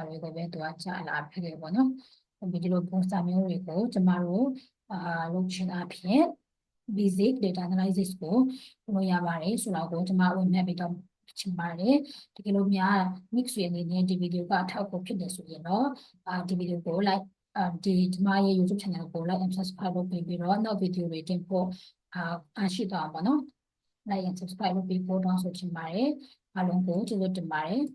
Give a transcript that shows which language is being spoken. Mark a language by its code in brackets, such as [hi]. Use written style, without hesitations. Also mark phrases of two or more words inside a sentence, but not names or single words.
[my] တွေကိုပဲသူကကြားလာဖြစ်တယ်ပေါ့နော်ဒီလိုပုံစံမျိုးတွေကိုကျမတို့လုပ်ချင်အဖြစ် [en] basic data analysis [my] ကိုလုပ်ရပါတယ်ဆိုတော့ကိုကျွန်မဝင်နေပြီးတော့ချင်ပါတယ်တကယ်လို့များ mix ရအနေနဲ့ဒီဗီဒီယိုကအထောက်အကူဖြစ်တယ်ဆိုရင်တော့ဒီဗီဒီယိုကို like ဒီကျွန်မရဲ့ YouTube channel ကို [en] like and subscribe [my] လုပ်ပြီးတော့နောက်ဗီဒီယိုတွေတင်ဖို့ရှိတော့ပါနော် [en] like and subscribe [my] လုပ်ပြီးပို့တော့ဆိုချင်ပါတယ်အားလုံးကိုကျေးဇူးတင်ပါတယ်